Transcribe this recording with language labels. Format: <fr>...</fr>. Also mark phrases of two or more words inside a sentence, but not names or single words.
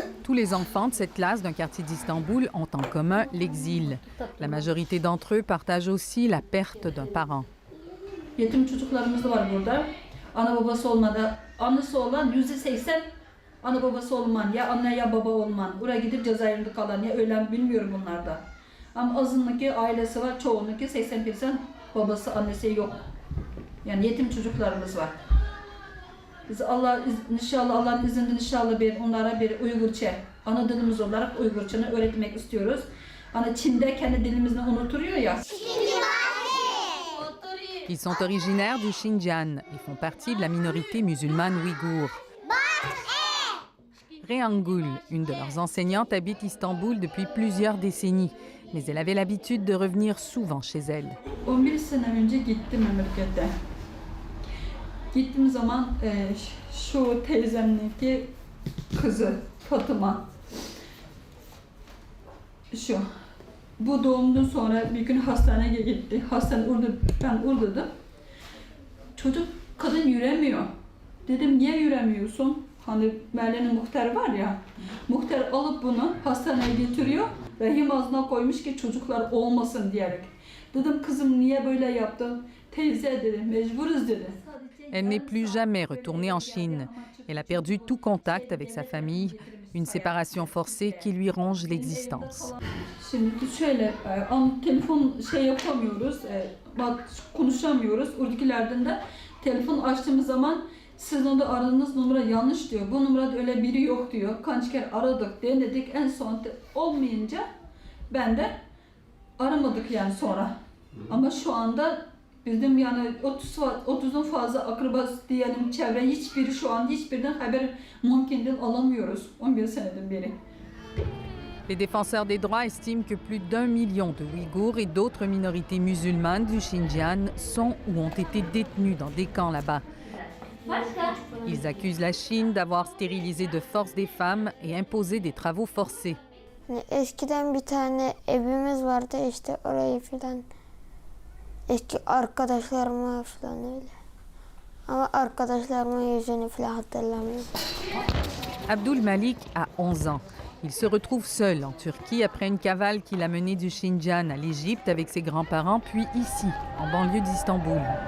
<fr>Tous les enfants de cette classe d'un quartier d'Istanbul ont en commun l'exil. La majorité d'entre eux partagent aussi la perte d'un parent.</fr> <tr>Yetim çocuklarımız da var burada. Ana babası olmadı. Anası olan %80 ana babası olman, ya anne ya baba olman. Oraya gidip cezaevinde kalan ya ölen bilmiyorum bunlarda. Ama azınlıkı ailesi var, çoğunluğu 80% babası annesi yok. Yani yetim çocuklarımız var. Biz inşallah Allah'ın izniyle inşallah onlara bir Uygurca, ana dilimiz olarak Uygurca'nı öğretmek istiyoruz. Hani Çin'de kendi dilimizini unuturuyor ya.</tr> <fr>Ils sont originaires du Xinjiang et font partie de la minorité musulmane ouïghour. Rehangul, une de leurs enseignantes, habite Istanbul depuis plusieurs décennies, mais elle avait l'habitude de revenir souvent chez elle.</fr> <tr>11 sene önce gittim memlekete. Gittiğim zaman şu teyzemdeki kızı Fatıma, şu. Bu doğumdan sonra bir gün hastaneye gitti. Ben oradaydım. Çocuk, kadın yüremiyor. Dedim niye yüremiyorsun? Hani mahallenin muhtarı var ya, muhtar alıp bunu hastaneye getiriyor. Rahim ağzına koymuş ki çocuklar olmasın diyerek. Dedim kızım niye böyle yaptın? Teyze dedi, mecburuz dedi.</tr> <fr>Elle n'est plus jamais retournée en Chine. Elle a perdu tout contact avec sa famille, une séparation forcée qui lui ronge l'existence.</fr> <tr>Şimdi şöyle, telefon yapamıyoruz, konuşamıyoruz. Oradakilerden de telefon açtığımız zaman sizin orada aradığınız numara yanlış diyor. Bu numarada öyle biri yok diyor. Kaç kere aradık, denedik. En son olmayınca ben de aramadık yani sonra. Ama şu anda bizim yani 30'un fazla akrabası diyelim çevre hiçbiri şu an hiçbirinden haber mümkün değil alamıyoruz 11 seneden beri.</tr> <fr>Les défenseurs des droits estiment que plus d'1 million de Ouïghours et d'autres minorités musulmanes du Xinjiang sont ou ont été détenus dans des camps là-bas. Ils accusent la Chine d'avoir stérilisé de force des femmes et imposé des travaux forcés.</fr> <tr>Eskiden bir tane evimiz vardı işte orayı filan eski arkadaşlarıma filan öyle. Ama arkadaşlarımın yüzünü filan hatırlamıyorum.</tr> <fr>Abdul Malik a 11 ans. Il se retrouve seul en Turquie après une cavale qu'il a menée du Xinjiang à l'Égypte avec ses grands-parents, puis ici, en banlieue d'Istanbul.</fr>